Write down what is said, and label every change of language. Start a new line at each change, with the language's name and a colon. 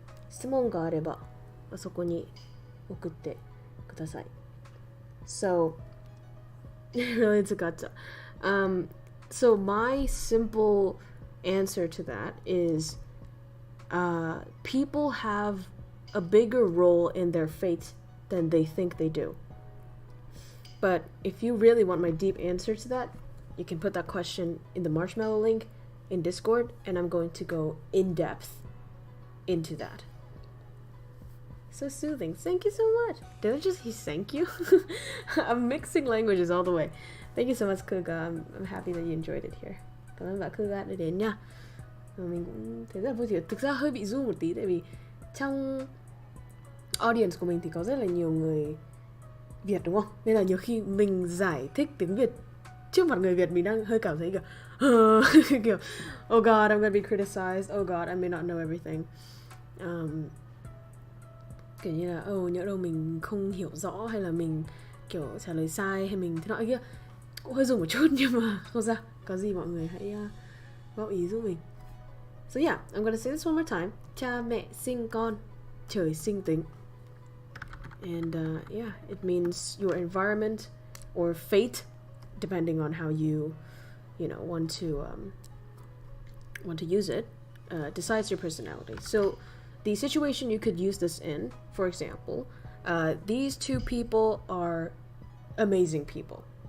Japanese: 質問があればそこに送ってください。
English: So, it's a gotcha. So my simple answer to that is people have a bigger role in their fate than they think they do. But if you really want my deep answer to that, you can put that question in the marshmallow link in Discord, and I'm going to go in depth into that. So soothing. Thank you so much. Did I just thank you? I'm mixing languages all the way. Thank you so much, Kuga. I'm happy that you enjoyed it here.
Vietnamese: Cảm ơn bạn Kuga đã đến nha. Mình cũng thấy rất là vui. Thực ra hơi bị run một tí, tại vì trong audience của mình thì có rất là nhiều người Việt, đúng không? Nên là nhiều khi mình giải thích tiếng Việt trước mặt người Việt, mình đang hơi cảm thấy kiểu
English: oh god, I'm gonna be criticized. Oh god, I may not know everything.
Vietnamese: Kiểu như là nhỡ đâu mình không hiểu rõ, hay là mình kiểu trả lời sai, hay mình thế nọ kia, cũng hơi dùng một chút, nhưng mà không sao, có gì mọi người hãy góp ý giúp mình.
English: So yeah, I'm gonna say this one more time.
Vietnamese: Cha mẹ sinh con, trời sinh tính.
English: And yeah, it means your environment or fate, depending on how you want to use it, decides your personality. So the situation you could use this in, for example, these two people are amazing people.